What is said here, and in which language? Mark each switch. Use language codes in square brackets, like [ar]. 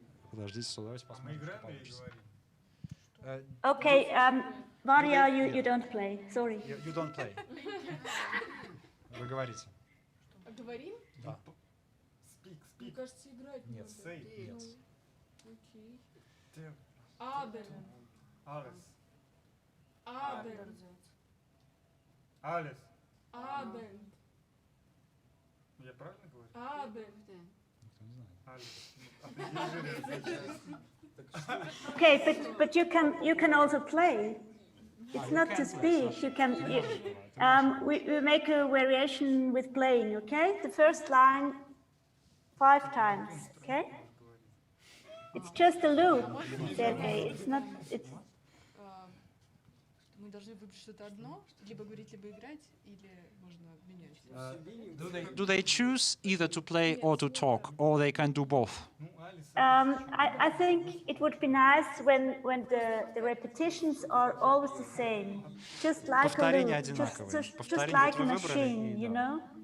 [ru] Подождите, давайте посмотрим, что получится. [en] Okay, Varya, you don't play. Sorry. You don't play. [ru] Вы говорите. Говорим? Да. Мне кажется, играть Нет, надо. нет. Окей. Абель. Абель. Алис. Абель. Я правильно говорю? Абель. Никто не знает. [en] Okay, but you can also play. It's not to speak. You can. We make a variation with playing. Okay, the first line 5 times. Okay, it's just a loop, Sergej. It's not. It's. [ru] Мы должны выбрать что-то одно, либо говорить, либо играть, или можно обменять. [en] Do they choose either to play or to talk, or they can do both? I think it would be nice when the repetitions are always the same, just like a loop, just like a machine, you know.